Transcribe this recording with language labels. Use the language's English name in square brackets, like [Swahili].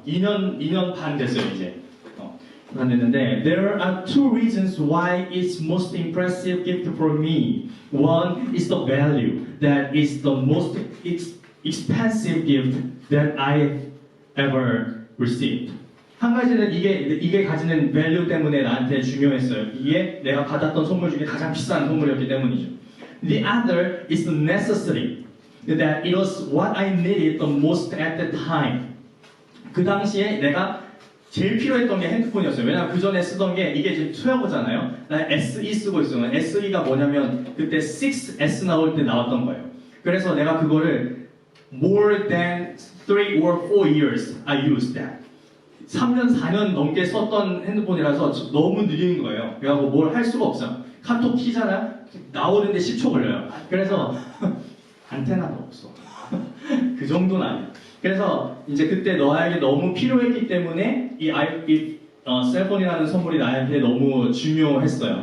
[Korean] 2년 반 됐어요 이제. 됐는데 [English] there are two reasons why it's most impressive gift for me. One is the value that is the most expensive gift that I ever received. [Korean] 한 가지는 이게 가지는 value 때문에 나한테 중요했어요. 이게 내가 받았던 선물 중에 가장 비싼 선물이었기 때문이죠. [English] The other is the necessity that it was what I needed the most at the time. [Korean] 그 당시에 내가 제일 필요했던 게 핸드폰이었어요. 왜냐면 그 전에 쓰던 게 이게 지금 12잖아요. 나 SE 쓰고 있어요. SE가 뭐냐면 그때 6S 나올 때 나왔던 거예요. 그래서 내가 그거를 [English] more than 3 or 4 years I used that. [Korean] 3년, 4년 넘게 썼던 핸드폰이라서 너무 느린 거예요. 그래갖고 뭘 할 수가 없어요. 카톡 키잖아? 나오는데 10초 걸려요. 그래서 안테나도 없어. 그 정도는 아니야. 그래서 이제 그때 너에게 너무 필요했기 때문에 이 셀폰이라는 선물이 나한테 너무 중요했어요.